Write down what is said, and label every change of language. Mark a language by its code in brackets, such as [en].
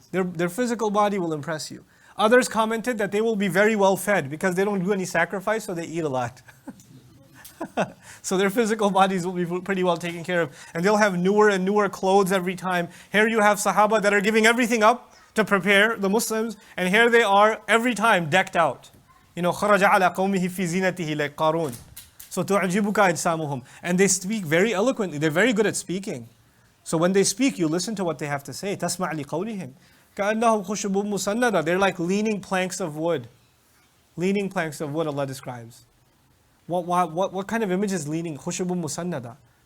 [en] Their physical body will impress you. Others commented that they will be very well fed because they don't do any sacrifice, so they eat a lot. So their physical bodies will be pretty well taken care of. And they'll have newer and newer clothes every time. Here you have Sahaba that are giving everything up to prepare the Muslims, and here they are every time decked out. You know, [ar] خَرَجَ عَلَى قَوْمِهِ فِي زِينَتِهِ [en] like Qarun. So [ar] تُعْجِبُكَ أَجْسَامُهُمْ. [en] And they speak very eloquently. They're very good at speaking. So when they speak, you listen to what they have to say. [ar] تَسْمَعْ لِقَوْلِهِمْ كَأَنَّهُمْ خُشُبٌ مُسَنَّدَةٌ. [en] They're like leaning planks of wood. Leaning planks of wood, Allah describes. What kind of image is leaning? [ar] خُشُبٌ مُسَنَّدَةٌ.